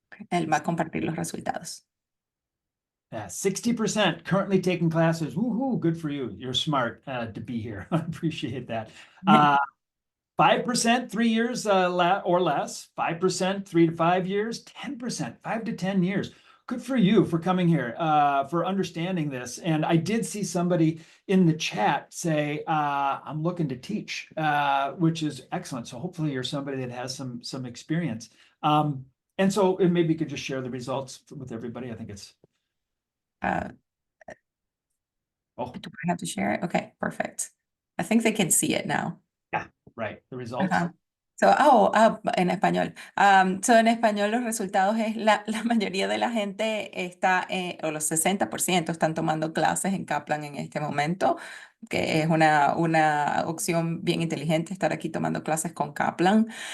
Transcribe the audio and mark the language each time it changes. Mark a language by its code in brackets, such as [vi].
[es] Él va a compartir los resultados. [en] 60% currently taking classes. Woohoo, good for you. You're smart to be here. I appreciate that. 5% 3 years or less, 5% 3 to 5 years, 10% 5 to 10 years. Good for you for coming here, for understanding this. And I did see somebody in the chat say, I'm looking to teach, which is excellent. So hopefully you're somebody that has some experience. And so maybe you could just share the results with everybody. I think it's, Uh, oh, do I have to share it? Okay, perfect. I think they can see it now. yeah, right. The results. [es] Ajá. En español. En español los resultados es la mayoría de la gente está, o los 60% están tomando clases en Kaplan en este momento, que es una opción bien inteligente estar aquí tomando clases con Kaplan.